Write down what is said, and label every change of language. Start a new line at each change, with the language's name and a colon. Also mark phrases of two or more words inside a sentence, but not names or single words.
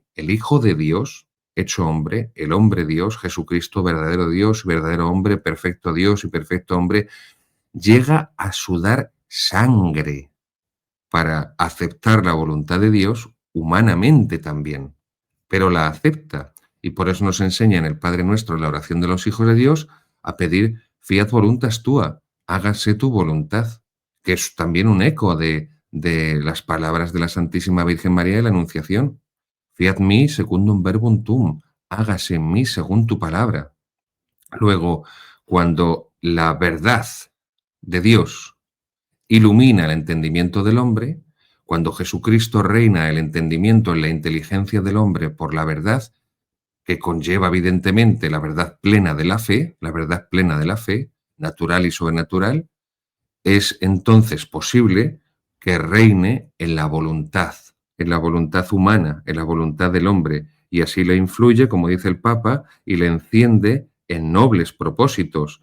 Spanish: El Hijo de Dios, hecho hombre, el hombre Dios, Jesucristo, verdadero Dios, verdadero hombre, perfecto Dios y perfecto hombre, llega a sudar sangre para aceptar la voluntad de Dios humanamente también, pero la acepta. Y por eso nos enseña en el Padre Nuestro, en la oración de los hijos de Dios, a pedir
Latin: fiat voluntas tua,
Spanish: hágase tu voluntad, que es también un eco de las palabras de la Santísima Virgen María de la Anunciación.
Latin: Fiat mi secundum verbum tuum,
Spanish: hágase en mí según tu palabra. Luego, cuando la verdad de Dios ilumina el entendimiento del hombre, cuando Jesucristo reina el entendimiento en la inteligencia del hombre por la verdad, que conlleva evidentemente la verdad plena de la fe, natural y sobrenatural, es entonces posible que reine en la voluntad humana, en la voluntad del hombre, y así le influye, como dice el Papa, y le enciende en nobles propósitos.